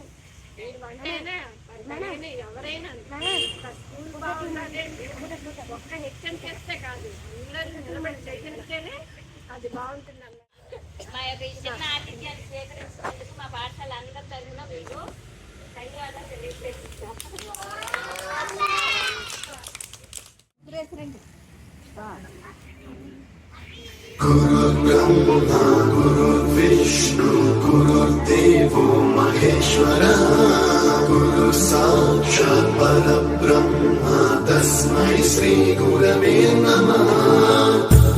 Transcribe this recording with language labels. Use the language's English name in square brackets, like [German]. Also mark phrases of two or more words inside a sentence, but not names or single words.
[Telugu] మీరు అంటేనే ఎవరైనా స్కూల్ బాగుండాలి ఒక్క హెచ్చం చేస్తే కాదు, అందరూ నిలబడి చేయగలిగితేనే అది బాగుంటుంది అన్నమాట. మా యొక్క ఈ చిన్న ఆతిథ్యాన్ని స్వీకరించినందుకు మా పాఠశాల అందరి తరఫున మీకు ధన్యవాదాలు తెలియజేస్తున్నాను. [Sanskrit] गुरुर्ब्रह्मा गुरुर्विष्णु गुरुर्देवो महेश्वरः गुरुः साक्षात् परब्रह्म तस्मै श्री गुरवे नमः.